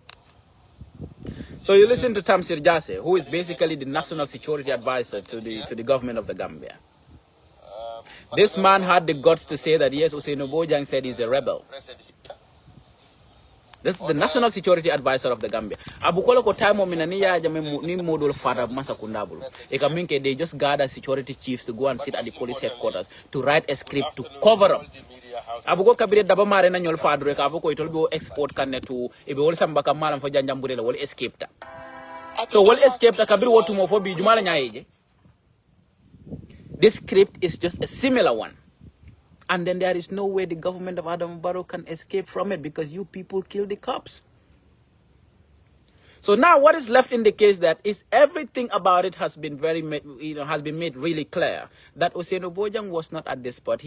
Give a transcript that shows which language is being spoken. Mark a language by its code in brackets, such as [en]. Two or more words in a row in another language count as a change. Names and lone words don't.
[en] So you listen to Tamsir Jase, who is basically the National Security Advisor to the government of the Gambia. This man had the guts to say that yes, Usainu Bojang said he's a rebel. This is the National Security Advisor of the Gambia. [man] Abukola ko time minaniya jame ni modul fara masa kundabulu. [en] Ekaminke they just gather security chiefs to go and sit at the police headquarters to write a script to cover up. [man] Abuko kabire daba mare na nyol fadre ka abuko itolbo export kanne to ibe wol samba ka malam fo janjambure la wol escape ta. So wol escape ta kabir wotu mo fo bi jumala nyaayeje. [en] This script is just a similar one. And then there is no way the government of Adam Barrow can escape from it because you people killed the cops. So now what is left in the case that is everything about it has been has been made really clear that Usainu Bojang was not at this spot.